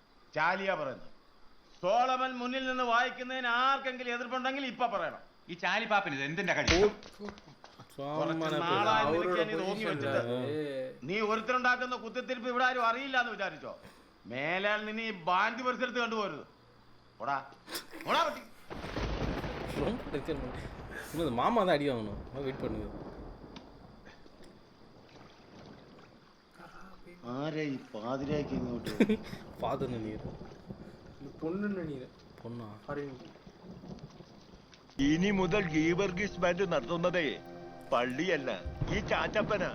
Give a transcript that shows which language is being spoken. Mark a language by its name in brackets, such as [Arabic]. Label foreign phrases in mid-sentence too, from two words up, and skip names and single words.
[Malayalam] ചാലിയ പറയുന്നത് സോളമൻ മുന്നിൽ നിന്ന് വായിക്കുന്നതിന് ആർക്കെങ്കിലും എതിർപ്പുണ്ടെങ്കിൽ ഇപ്പൊ പറയണം. ഈ ചാലിപ്പാപ്പന് ഇത് എന്തിന്റെ കടി? നീ ഒരുത്തരുണ്ടാക്കുന്ന കുത്തിത്തിരിപ്പ് ഇവിടെ ആരും അറിയില്ല എന്ന് വിചാരിച്ചോ? മേലാൽ നിന്നെ ഈ ബാൻഡ് പരിസരത്ത് കണ്ടുപോരുത്. [Tamil] மாமா தான் அடி வாங்கணும். வெயிட் பண்ணுங்க. [Malayalam] ആരെ ഈ പാതിരാക്കി ഇങ്ങോട്ട്? ഫാദറിന് നീര്, പൊണ്ണിന് നീര്, പൊണ്ണാ. ഇനി മുതൽ ഗീവർഗീസ് ബാൻഡ് നടത്തുന്നതേ പള്ളിയല്ല, ഈ ചാച്ചപ്പനാ.